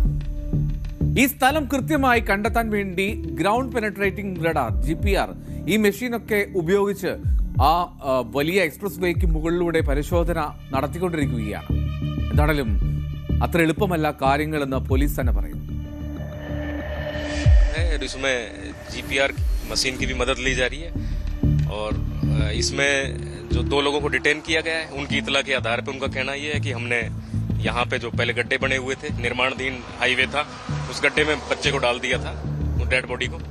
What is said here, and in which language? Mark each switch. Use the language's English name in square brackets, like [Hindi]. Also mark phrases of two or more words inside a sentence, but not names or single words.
[Malayalam] ഈ സ്ഥലം കൃത്യമായി കണ്ടെത്താൻ വേണ്ടി [English] ground penetrating radar [Malayalam] GPR ഈ മെഷീനൊക്കെ ഉപയോഗിച്ച് ആ വലിയ എക്സ്പ്രസ് വേക്ക് മുകളിലൂടെ പരിശോധന നടത്തിക്കൊണ്ടിരിക്കുകയാണ്. എന്താണെങ്കിലും അത്ര എളുപ്പമല്ല കാര്യങ്ങളെന്ന് പോലീസ് തന്നെ പറയുന്നു. [Hindi] इसमें GPR मशीन की भी मदद ली जा रही है और इसमें जो 2 लोगों को डिटेन किया गया है उनकी इतला के आधार पर उनका कहना यह है कि हमने यहाँ पे जो पहले गड्ढे बने हुए थे, निर्माणाधीन हाईवे था, उस गड्ढे में बच्चे को डाल दिया था, वो [English] dead body [Hindi] को।